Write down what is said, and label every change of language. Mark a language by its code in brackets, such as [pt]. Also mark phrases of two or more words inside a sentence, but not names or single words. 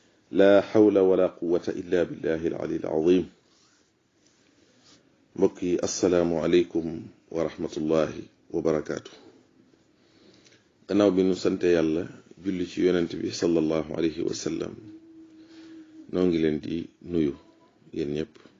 [ar] لا حول ولا قوة إلا بالله العلي العظيم. [wo] Mbokk yi, [ar] السلام عليكم ورحمة الله وبركاته. [wo] Gannaaw bi nu sante Yàlla, julli ci Yonent bi [ar] صلى الله عليه وسلم, [wo] noo ngi leen di nuyu, yéen ñépp.